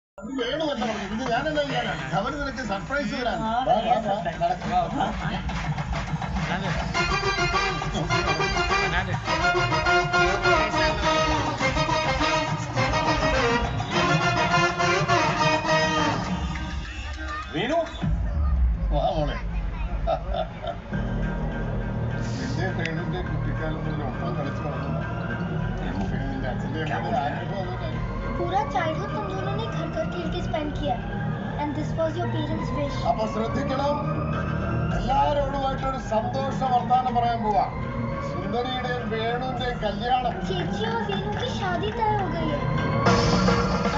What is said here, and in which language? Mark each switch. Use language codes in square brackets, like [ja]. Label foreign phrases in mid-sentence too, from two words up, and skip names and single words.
[ml] വേണു എന്താ പറഞ്ഞു ഇത് ഞാനെന്താ ചെയ്യാനാണ് അവന് നിനക്ക് സർപ്രൈസ് തരാൻ വീണു വാ മോളെ നിന്റെ വേണുവിന്റെ കുട്ടിക്കാലം മുതൽ ഒപ്പം കളിച്ചു വളർന്നതാണ് നിന്റെ അച്ഛന്റെ അമ്മയുടെ ആഗ്രഹം അതുകൊണ്ടായിരുന്നു [hi] पूरा चाइल्डहुड तुम दोनों ने घर घर खेल के स्पेंड किया [en] and this was your parents wish [ml] അപ്പോൾ ശ്രദ്ധിക്കണം എല്ലാവരോടുമായിട്ടൊരു സന്തോഷ വർത്തമാനം പറയാൻ പോവാ സുന്ദരിയുടെയും വേണുവിന്റെയും കല്യാണം [hi] चेची और वेणु की शादी तय हो गई है